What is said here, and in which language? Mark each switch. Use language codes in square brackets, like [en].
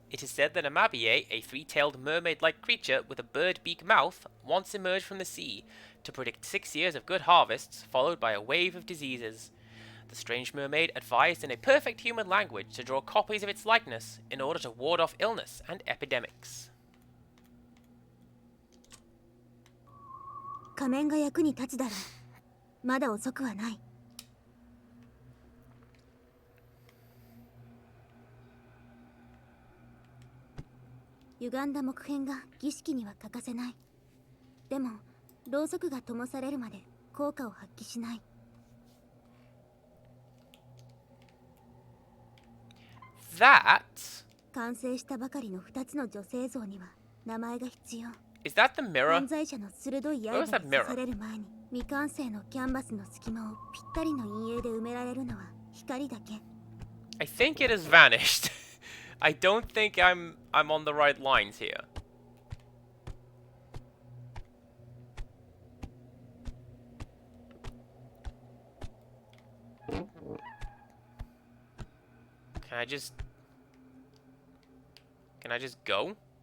[en] It is said that Amabie, a three-tailed mermaid-like creature with a bird-beak mouth, once emerged from the sea to predict 6 years of good harvests, followed by a wave of diseases. The strange mermaid advised in a perfect human language to draw copies of its likeness in order to ward off illness and epidemics. [ja] 仮面が役に立つだろう。まだ遅くはない。歪んだ木片が儀式には欠かせない。でも、ろうそくが灯されるまで効果を発揮しない。 [en] That [ja] 完成したばかりの2つの女性像には名前が必要。 [en] is that the mirror? [ja] 犯罪者の鋭い刃で刺される前に未完成のキャンバスの隙間をぴったりの陰影で埋められるのは光だけ。 [en] I think it has vanished. I don't think I'm on the right lines here. Can I just go?